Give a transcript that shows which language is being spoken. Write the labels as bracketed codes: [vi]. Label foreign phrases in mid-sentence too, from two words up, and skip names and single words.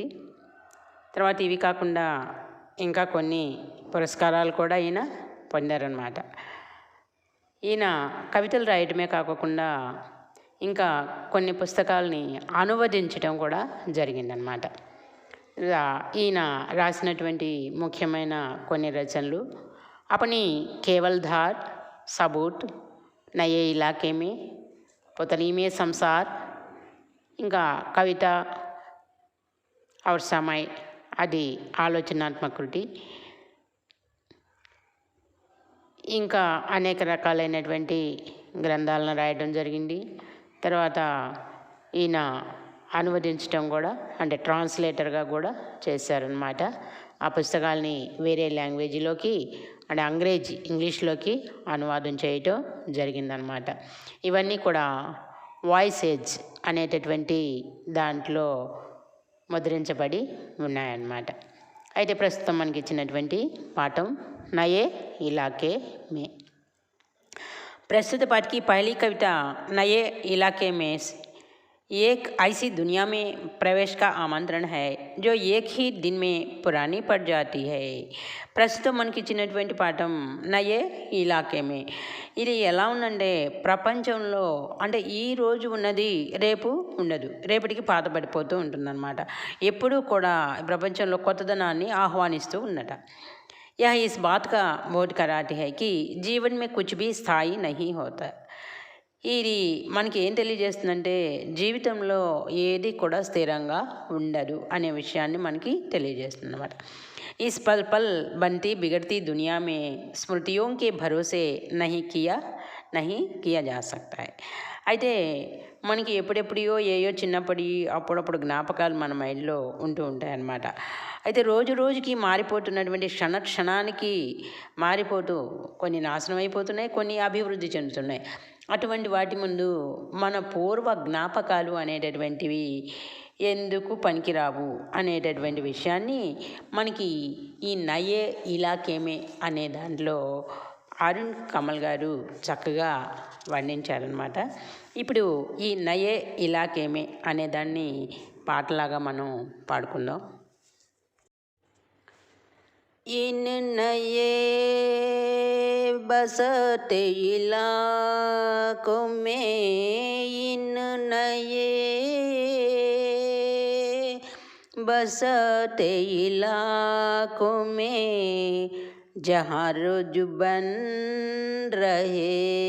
[te] తర్వాత ఇవి కాకుండా ఇంకా కొన్ని పురస్కారాలు కూడా ఈయన పొందారనమాట. ఈయన కవితలు రాయటమే కాకుండా ఇంకా కొన్ని పుస్తకాలని అనువదించడం కూడా జరిగిందనమాట. ఈయన రాసినటువంటి ముఖ్యమైన కొన్ని రచనలు अपनी केवल धार, सबूत, नए इलाके में, पुतली में संसार, ఇంకా కవిత और समय అది ఆలోచనాత్మక కృతి. ఇంకా అనేక రకాలైనటువంటి గ్రంథాలను రాయడం జరిగింది. తర్వాత ఈయన అనువదించడం కూడా, అంటే ట్రాన్స్లేటర్గా కూడా చేశారనమాట. ఆ పుస్తకాలని వేరే లాంగ్వేజ్లోకి, అంటే ఇంగ్లీష్లోకి అనువాదం చేయటం జరిగిందనమాట. ఇవన్నీ కూడా వాయిస్ ఏజ్ అనేటటువంటి దాంట్లో ముద్రించబడి ఉన్నాయన్నమాట. అయితే ప్రస్తుతం మనకి ఇచ్చినటువంటి పాఠం నయే ఇలాకే మే. ప్రస్తుత పాఠకి [hi] పహली कविता नए इलाके में एक ऐसी दुनिया में प्रवेश का आमंत्रण है जो एक ही दिन में पुरानी पड़ जाती है. [te] ప్రస్తుతం మనకి ఇచ్చినటువంటి పాఠం నయే ఇలాకేమే. ఇది ఎలా ఉందంటే, ప్రపంచంలో అంటే ఈ రోజు ఉన్నది రేపు ఉండదు, రేపటికి పాత పడిపోతూ ఉంటుందన్నమాట. ఎప్పుడూ కూడా ప్రపంచంలో కొత్తదనాన్ని ఆహ్వానిస్తూ ఉన్నట. [hi] यह इस बात का बोध कराती है कि जीवन में कुछ भी स्थायी नहीं होता. [te] ఇది మనకి ఏం తెలియజేస్తుందంటే, జీవితంలో ఏది కూడా స్థిరంగా ఉండదు అనే విషయాన్ని మనకి తెలియజేస్తుంది అన్నమాట. [hi] इस पल पल बनती बिगड़ती दुनिया में स्मृतियों के भरोसे नहीं किया जा सकता है. [te] అయితే మనకి ఎప్పుడెప్పుడో ఏయో చిన్నప్పటి అప్పుడప్పుడు జ్ఞాపకాలు మన మైండ్లో ఉంటూ ఉంటాయన్నమాట. అయితే రోజు రోజుకి మారిపోతున్నటువంటి క్షణానికి మారిపోతూ కొన్ని నాశనం అయిపోతున్నాయి, కొన్ని అభివృద్ధి చెందుతున్నాయి. అటువంటి వాటి ముందు మన పూర్వ జ్ఞాపకాలు అనేటటువంటివి ఎందుకు పనికిరావు అనేటటువంటి విషయాన్ని మనకి ఈ నయే ఇలాకేమే అనే దాంట్లో అరుణ్ కమల్ గారు చక్కగా వర్ణించారనమాట. ఇప్పుడు ఈ నయే ఇలాకేమే అనే దాన్ని పాటలాగా మనం పాడుకుందాం. [hi] इन नए बसते इलाकों में, इन नए बसते इलाकों में, जहाँ रोज बन रहे